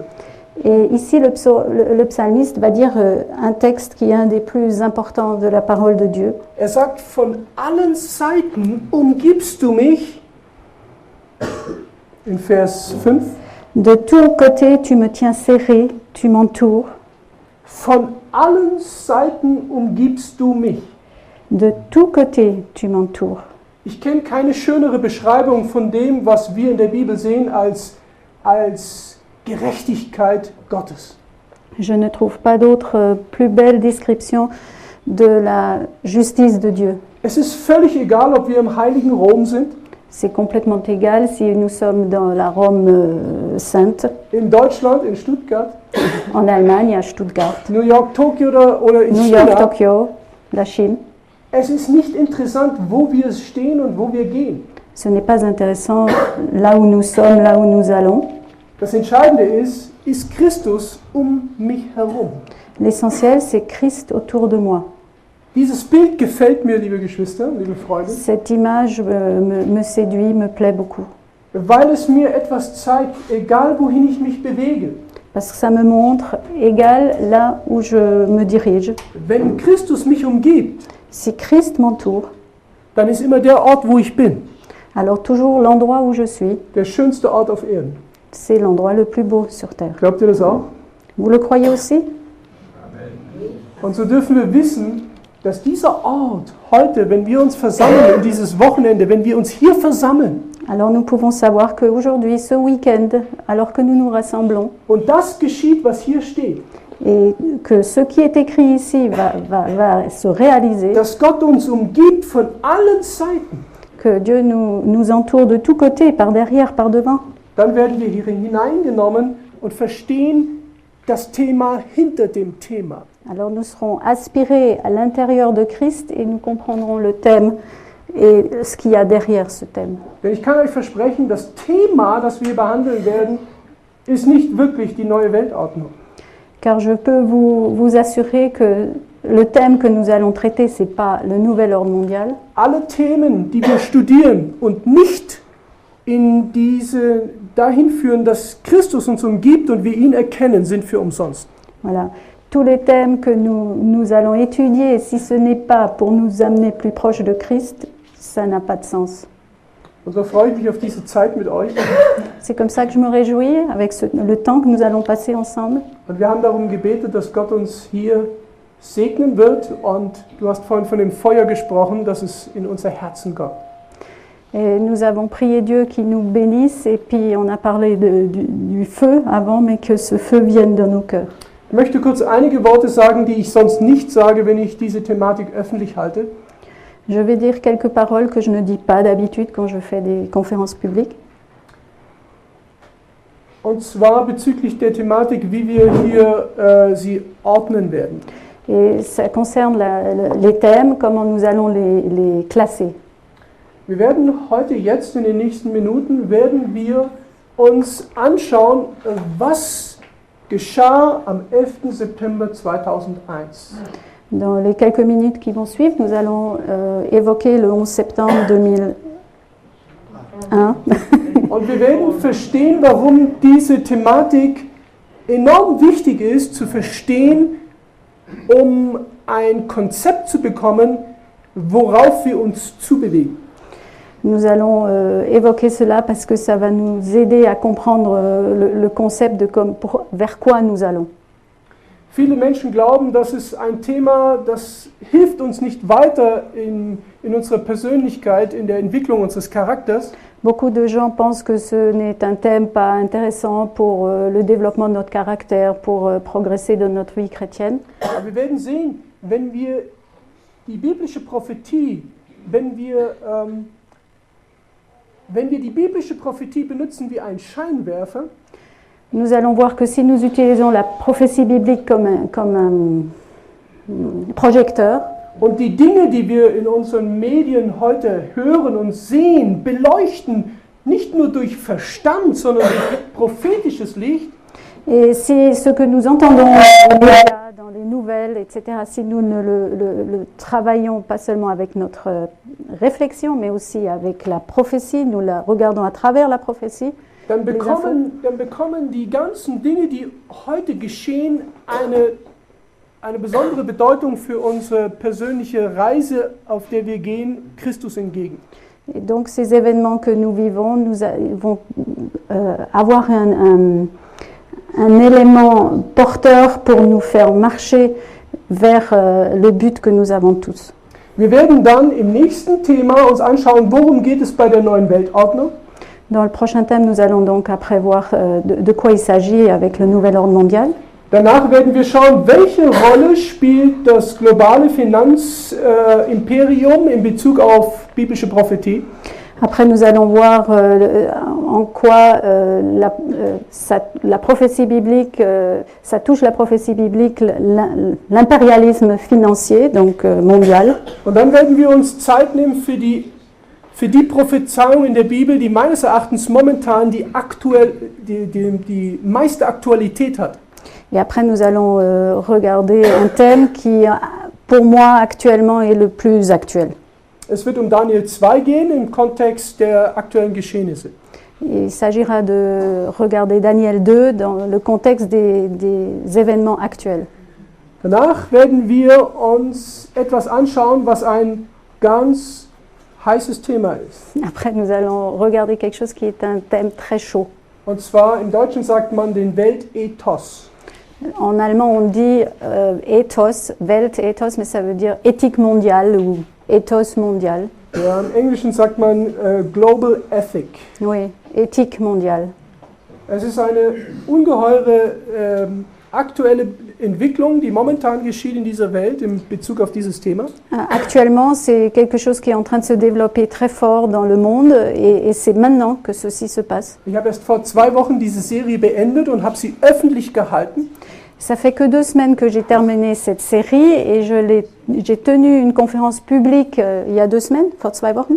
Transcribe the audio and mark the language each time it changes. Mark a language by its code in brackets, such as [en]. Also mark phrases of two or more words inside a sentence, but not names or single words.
[fr] Et ici, le psalmiste va dire un texte qui est un des plus importants de la parole de Dieu. [de] Er sagt, von allen Seiten umgibst du mich, in Vers 5, [fr] De tous côtés, tu me tiens serré, tu m'entoures. [de] von allen Seiten umgibst du mich. [fr] De tous côtés, tu m'entoures. [de] Ich kenne keine schönere Beschreibung von dem, was wir in der Bibel sehen, als Gerechtigkeit Gottes. [fr] Je ne trouve pas d'autre plus belle description de la justice de Dieu. [de] Es ist völlig egal, ob wir im heiligen Rom sind, [fr] C'est complètement égal si nous sommes dans la Rome sainte, [de] in Deutschland, in Stuttgart, [fr] en Allemagne, à Stuttgart, [de] New York, Tokio oder in [fr] New York, [de] China. [fr] Tokyo, la Chine. [de] Es ist nicht interessant, wo wir stehen und wo wir gehen. [fr] Ce n'est pas intéressant là où nous sommes, là où nous allons. [de] Das Entscheidende ist Christus um mich herum. [fr] L'essentiel, c'est Christ autour de moi. [de] Dieses Bild gefällt mir, liebe Geschwister, liebe Freunde, [fr] Cette image me séduit, me plaît beaucoup. [de] weil es mir etwas zeigt, egal wohin ich mich bewege. [fr] Parce que ça me montre, égal là où je me dirige, [de] Wenn Christus mich umgibt, [fr] si Christ m'entoure, [de] dann ist immer der Ort, wo ich bin, [fr] alors toujours l'endroit où je suis, [de] der schönste Ort auf Erden. [fr] c'est l'endroit le plus beau sur terre. [de] Glaubt ihr das auch? [fr] Vous le croyez aussi? [de] Und so dürfen wir wissen, dass dieser Ort heute, wenn wir uns versammeln, in dieses Wochenende, wenn wir uns hier versammeln, [fr] Alors nous pouvons savoir qu'aujourd'hui, ce week-end, alors que nous nous rassemblons, [de] und das geschieht, was hier steht, [fr] et que ce qui est écrit ici va se réaliser, [de] dass Gott uns umgibt von allen Seiten, [fr] que Dieu nous entoure de tous côtés, par derrière, par devant, [de] dann werden wir hier hineingenommen und verstehen das Thema hinter dem Thema. [fr] alors nous serons aspirés à l'intérieur de Christ et nous comprendrons le thème et ce qu'il y a derrière ce thème. [de] Denn ich kann euch versprechen, das Thema, das wir behandeln werden, ist nicht wirklich die neue Weltordnung. [fr] Car je peux vous assurer que le thème que nous allons traiter, ce n'est pas le nouvel ordre mondial. [de] Alle Themen, die wir studieren und nicht in diese dahin führen, dass Christus uns umgibt und wir ihn erkennen, sind für umsonst. [fr] Voilà. Tous les thèmes que nous allons étudier, si ce n'est pas pour nous amener plus proche de Christ, ça n'a pas de sens. [de] Und so freue ich mich auf diese Zeit mit euch. [fr] C'est comme ça que je me réjouis avec le temps que nous allons passer ensemble. [de] Und wir haben darum gebetet, dass Gott uns hier segnen wird. Und du hast vorhin von dem Feuer gesprochen, dass es in unser Herzen kommt. [fr] Et nous avons prié Dieu qu'il nous bénisse et puis on a parlé du feu avant, mais que ce feu vienne dans nos cœurs. [de] Ich möchte kurz einige Worte sagen, die ich sonst nicht sage, wenn ich diese Thematik öffentlich halte. [fr] Je vais dire quelques paroles que je ne dis pas d'habitude quand je fais des conférences publiques. [de] Und zwar bezüglich der Thematik, wie wir hier sie ordnen werden. [fr] Et ça concerne les thèmes, comment nous allons les classer. [de] Wir werden heute, jetzt in den nächsten Minuten, werden wir uns anschauen, was geschah am 11. September 2001. [fr] Dans les quelques minutes qui vont suivre, nous allons évoquer le 11 septembre 2001. [de] Und wir werden verstehen, warum diese Thematik enorm wichtig ist, zu verstehen, um ein Konzept zu bekommen, worauf wir uns zubewegen. [fr] Nous allons évoquer cela parce que ça va nous aider à comprendre le concept de vers quoi nous allons. [de] Viele Menschen glauben, dass es ein Thema, das hilft uns nicht weiter in unserer Persönlichkeit, in der Entwicklung unseres Charakters. [fr] Beaucoup de gens pensent que ce n'est un thème pas intéressant pour le développement de notre caractère, pour progresser dans notre vie chrétienne. [de] Aber wir werden sehen, wenn wir die biblische Prophetie, wenn wir die biblische Prophetie benutzen wie ein Scheinwerfer, [fr] nous allons voir que si nous utilisons la prophétie biblique comme un projecteur, [de] und die Dinge, die wir in unseren Medien heute hören und sehen, beleuchten, nicht nur durch Verstand, sondern durch prophetisches Licht, [fr] et si ce que nous entendons dans les nouvelles, etc., si nous ne le travaillons pas seulement avec notre réflexion, mais aussi avec la prophétie, nous la regardons à travers la prophétie, [de] dann bekommen die ganzen Dinge, die heute geschehen, eine besondere Bedeutung für unsere persönliche Reise, auf der wir gehen, Christus entgegen. [fr] Et donc ces événements que nous vivons vont avoir un élément porteur pour nous faire marcher vers le but que nous avons tous. [de] Wir werden dann im nächsten Thema uns anschauen, worum geht es bei der neuen Weltordnung. [fr] Dans le prochain thème, nous allons donc après voir de quoi il s'agit avec le nouvel ordre mondial. [de] Danach werden wir schauen, welche Rolle spielt das globale Finanzimperium in Bezug auf biblische Prophetie. [fr] Après, nous allons voir en quoi la prophétie biblique, ça touche la prophétie biblique, l'impérialisme financier, donc mondial. [de] Und dann werden wir uns Zeit nehmen für die Prophezeiung in der Bibel, die meines Erachtens momentan die meiste Aktualität hat. [fr] Et après, nous allons regarder un thème qui, pour moi, actuellement, est le plus actuel. [de] Es wird Daniel 2 gehen im Kontext der aktuellen Geschehnisse. [fr] Il s'agira de regarder Daniel 2 dans le contexte des événements actuels. [de] Danach werden wir uns etwas anschauen, was ein ganz heißes Thema ist. [fr] Après, nous allons regarder quelque chose qui est un thème très chaud. [de] Und zwar im Deutschen sagt man den Weltethos. [fr] En allemand, on dit [de] Ethos, Weltethos, [fr] mais ça veut dire éthique mondiale ou ethos mondial. [de] Ja, im Englischen sagt man [en] Global Ethic. [fr] Oui, éthique mondiale. [de] Es ist eine ungeheure aktuelle Entwicklung, die momentan geschieht in dieser Welt in Bezug auf dieses Thema. [fr] Actuellement, c'est quelque chose qui est en train de se développer très fort dans le monde et c'est maintenant que ceci se passe. [de] Ich habe erst vor 2 Wochen diese Serie beendet und habe sie öffentlich gehalten. [fr] Ça fait que 2 semaines que j'ai terminé cette série et j'ai tenu une conférence publique il y a 2 semaines, [de] vor 2 Wochen,